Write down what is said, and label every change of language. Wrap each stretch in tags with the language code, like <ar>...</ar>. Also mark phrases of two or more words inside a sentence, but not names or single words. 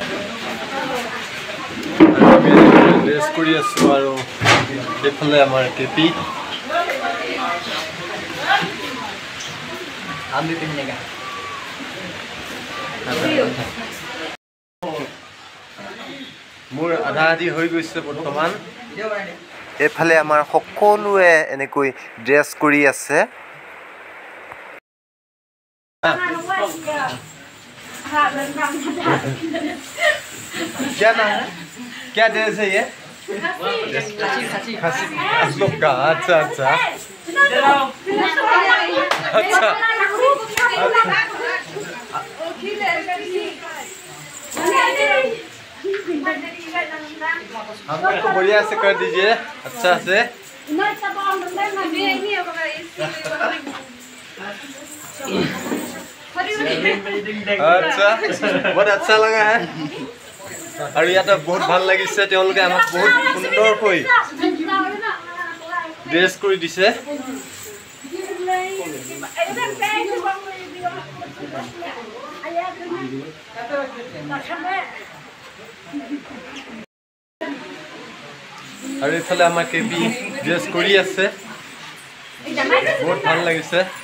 <as>ড্ৰেছ কৰি আছোঁ আৰু এইফালে আমাৰ কেপি মোৰ আধা আধি হৈ গৈছে বৰ্তমান এইফালে আমাৰ সকলোৱে এনেকৈ ড্ৰেছ কৰি আছে</as> <hi>क्या ड्रेस है ये खासी आप लोग का अच्छा अच्छा अच्छा हम लोग को बढ़िया से कर दीजिए अच्छा से अच्छा बहुत अच्छा लगा है और यहाँ तो बहुत</hi> <as>ভাল লাগিছে তেওঁলোকে আমাক বহুত সুন্দৰকৈ ড্ৰেছ কৰি দিছে আৰু এইফালে আমাৰ কেপি ড্ৰেছ কৰি আছে বহুত ভাল লাগিছে</as>